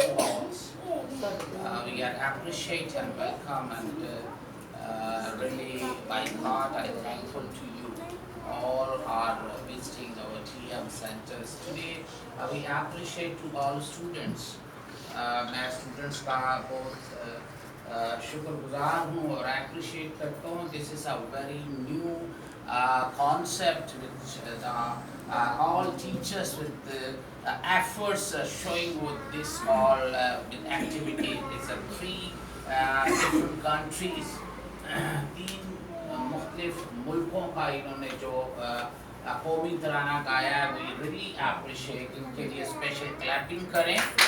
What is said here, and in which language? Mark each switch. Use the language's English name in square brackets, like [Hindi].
[English] We are appreciate and welcome and really by heart I am thankful to you. All are visiting our TM centers today. We appreciate to all students. [Hindi] मैं students का बहुत शुक्रगुजार हूँ और appreciate करता हूँ. [English] This is a very new concept which all teachers with the efforts showing with this all with activity. It's a three different countries, [Hindi] तीन मुख्तलिफ मुल्कों का इन्होंने जो कौमी तराना गाया है, [English] we really appreciate. [Hindi] इनके लिए special clapping करें.